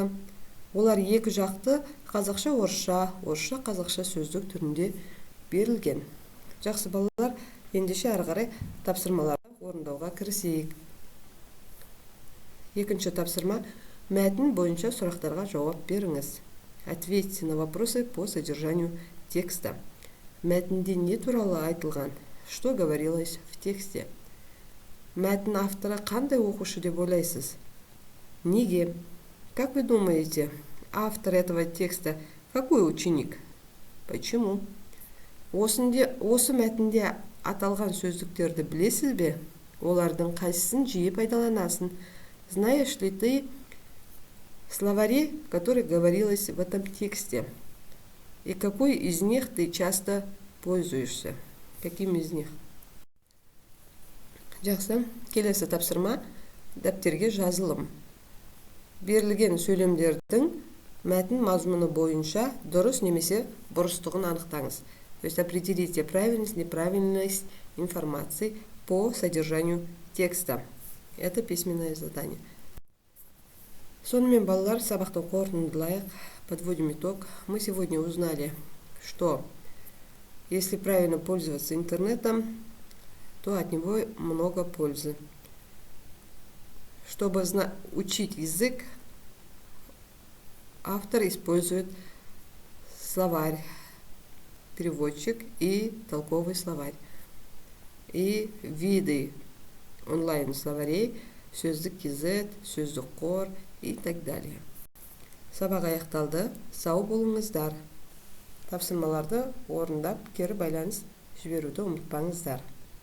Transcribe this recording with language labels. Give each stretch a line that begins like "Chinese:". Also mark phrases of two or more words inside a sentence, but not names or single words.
Kazakh: Олар екі жақты қазақша орысша, орысша қазақша сөздік түрінде берілген. Жақсы балалар, ендеше ары қарай тапсырмаларды орындауға кірісейік. Екінші тапсырма, мәтін бойынша сұрақтарға жауап беріңіз.
Russian: Ответьте на вопросы по содержанию текста.
Kazakh: Мәтінде не туралы айтылған?
Russian: Что говорилось в тексте?
Kazakh: Мәтін авторы қандай оқушы деп ойлайсыз? Неге?
Russian: Как вы думаете, автор этого текста какой ученик? Почему?
Kazakh: Осы мәтінде аталған сөздіктерді білесіз бе? Олардың қайсысын жиі пайдаланасың?
Russian: Знаешь ли ты словари, которые говорилось в этом тексте? И какой из них ты часто пользуешься? Каким из них?
Kazakh: Жақсы, келесі тапсырма дәптерге жазылым. Берілген сөйлемдердің мәтін мазмұны бойынша дұрыс немесе бұрыстығын анықтаңыз.
Russian: То есть определите правильность, неправильность информации по содержанию текста. Это письменное задание.
Kazakh: Сонымен балалар, сабақтың қорытындылайық,
Russian: подводим итог. Мы сегодня узнали, что если правильно пользоваться интернетом, то от него много пользы. Чтобы учить язык, автор использует словарь, переводчик и толковый словарь. И виды онлайн-словарей,
Kazakh: сөздік Изет, сөздік қор
Russian: и так далее.
Kazakh: Сабақ аяқталды, сау болыңыздар. Тапсырмаларды орындап, кері байланыс жіберуді ұмытпаңыздар.